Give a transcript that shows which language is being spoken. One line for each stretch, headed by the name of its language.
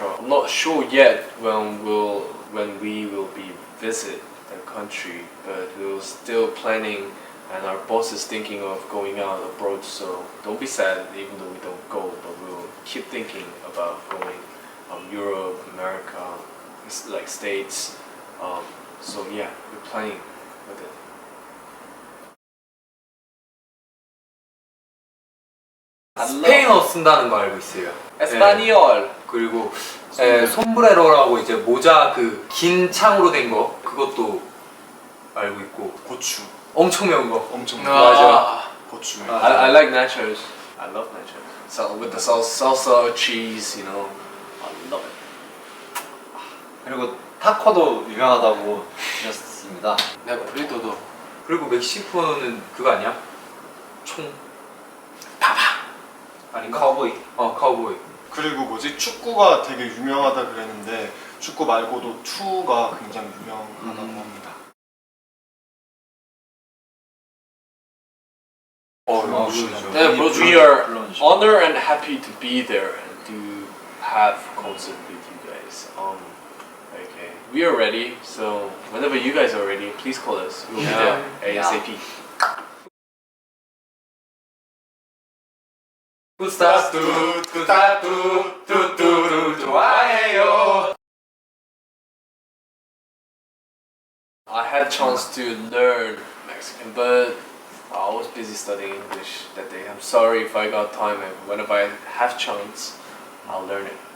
English: I'm not sure yet when we will be visit the country, but we're still planning, and our boss is thinking of going out abroad. So don't be sad even though we don't go, but we'll keep thinking about going Europe, America, like States. So yeah, we're planning with it.
Korean: 스페인어 쓴다는 거 알고 있어요. 에스파니올. 그리고 솜브레로라고 이제 모자 그 긴 창으로 된 거 그것도 알고 있고 고추 엄청 매운 거. 엄청 맞아. 고추.
English: I like nachos. I love nachos. So with the salsa, cheese, you know, I love it.
Korean: 그리고 타코도 유명하다고 들었습니다. 네, 브리또도. 그리고 멕시코는 그거 아니야? 총 파파 아닌가? 카우보이. 카우보이. 그리고 뭐지 축구가 되게 유명하다 그랬는데 축구 말고도 투가 굉장히 유명하다고 합니다. 물론이죠. 네, 물론
English: We are
Korean: 물론이죠.
English: honored and happy to be there and to have concert with you guys. Okay, we are ready. So whenever you guys are ready, please call us. We'll be there ASAP.
Korean: 굿스타트 굿스타트 뚜뚜루 좋아해요.
English: I had a chance to learn Mexican, but I was busy studying English that day. I'm sorry if I got time, and whenever I have chance, I'll learn it.